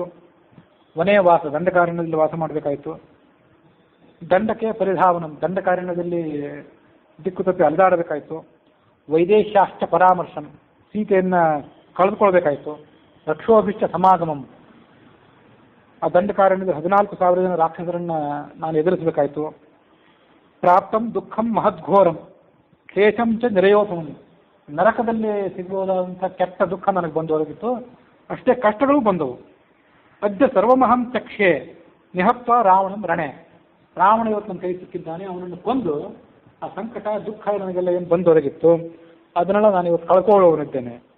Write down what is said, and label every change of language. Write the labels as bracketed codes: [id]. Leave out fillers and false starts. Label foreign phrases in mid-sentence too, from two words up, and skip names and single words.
[kn] ವನೇವಾಸ, ದಂಡಕಾರಣ್ಯದಲ್ಲಿ ವಾಸ ಮಾಡಬೇಕಾಯಿತು. [sa] ದಂಡಕ್ಕೆ ಪರಿಧಾವನಂ, [kn] ದಂಡಕಾರಣ್ಯದಲ್ಲಿ ದಿಕ್ಕು ತಪ್ಪಿ ಅಲೆದಾಡಬೇಕಾಯಿತು. [sa] ವೈದೇಶ್ಯಾಶ್ಚ ಪರಾಮರ್ಶಂ, [kn] ಸೀತೆಯನ್ನು ಕಳೆದುಕೊಳ್ಬೇಕಾಯಿತು. [sa] ರಕ್ಷೋಭಿಷ್ಟ ಸಮಾಗಮಂ, [kn] ಆ ದಂಡಕಾರಣ್ಯದ 14,000 ಜನ ರಾಕ್ಷಸರನ್ನು ನಾನು ಎದುರಿಸಬೇಕಾಯಿತು. [sa] ಪ್ರಾಪ್ತಂ ದುಃಖಂ ಮಹದ್ಘೋರಂ ಕ್ಲೇಶಂ ಚ ನಿರಯೋಧಮಂ, [kn] ನರಕದಲ್ಲಿ ಸಿಗಬಹುದಾದಂಥ ಕೆಟ್ಟ ದುಃಖ ನನಗೆ ಬಂದು ಒದಗಿತ್ತು, ಅಷ್ಟೇ ಕಷ್ಟಗಳು ಬಂದವು. [sa] ಅದ್ಯ ಸರ್ವಮಹಂ ಚಕ್ಷೆ ನಿಹತ್ವ ರಾವಣಂ ರಣೆ. [kn] ರಾವಣ ಇವತ್ತು ನನ್ನ ಕೈ ಸಿಕ್ಕಿದ್ದಾನೆ, ಅವನನ್ನು ಕೊಂದು ಆ ಸಂಕಟ ದುಃಖ ನನಗೆಲ್ಲ ಏನು ಬಂದೊದಗಿತ್ತು ಅದನ್ನೆಲ್ಲ ನಾನು ಇವತ್ತು ಕಳ್ಕೊಳ್ಳೋನಿದ್ದೇನೆ.